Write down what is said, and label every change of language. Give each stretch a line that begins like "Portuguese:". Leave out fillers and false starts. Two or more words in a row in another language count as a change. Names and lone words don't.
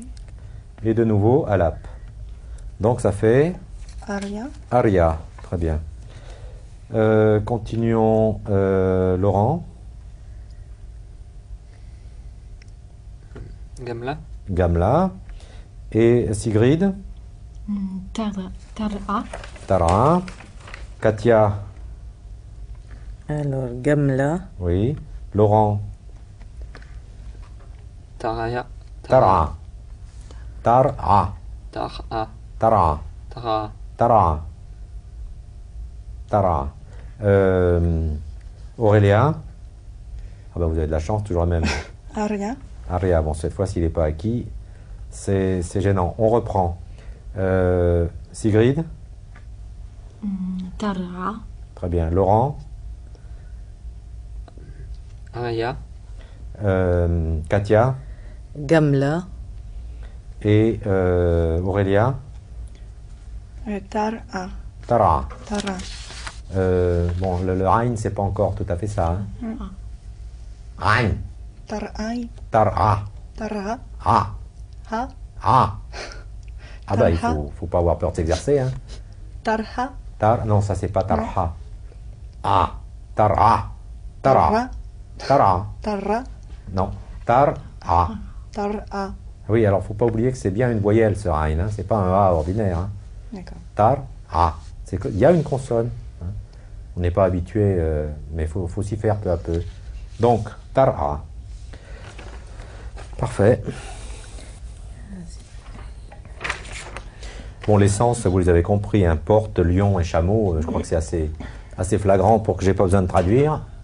French: et de nouveau Alap. Donc, ça fait
Hebrew: Aria.
French: Aria. Très bien. Continuons. Laurent.
Hebrew: Gamla.
French: Gamla. Et Sigrid.
Hebrew: Tara. Tara.
French: Katia. Alors, Gamla. Oui. Laurent.
Hebrew: Taraya. Tara. Tara. Tara. Tara. Tara. Tara. Tara.
French: Aurélia. Ah ben vous avez de la chance, toujours la même.
Hebrew: Aria.
French: Aria, bon cette fois-ci il n'est pas acquis. C'est gênant. On reprend. Sigrid.
Hebrew: Tara.
French: Très bien. Laurent.
Hebrew: Araya.
French: Katia.
Hebrew: Gamla.
French: Et Aurélia.
Hebrew: Tara. Tara. Tara.
French: Bon, le Ain, c'est pas encore tout à fait ça. Hein.
Hebrew: Ain. Tarai. Tara. Tara. Ah. Ha.
French: Ah. Ah bah il
Hebrew: Tarha.
French: faut pas avoir peur de s'exercer. Hein.
Hebrew: Tarha.
French: Non, ça c'est pas tarha. Ah. Tara.
Hebrew: Tara. Tara. Tara. Non. Tara. Tara.
French: Oui, alors faut pas oublier que c'est bien une voyelle ce Ain. Hein. C'est pas un A ordinaire. Hein. D'accord. Tara. Il y a une consonne. Hein. On n'est pas habitué, mais il faut s'y faire peu à peu. Donc, Tara. Parfait. Bon, les sens, vous les avez compris, hein, porte, lion et chameau, je crois que c'est assez flagrant pour que j'ai pas besoin de traduire.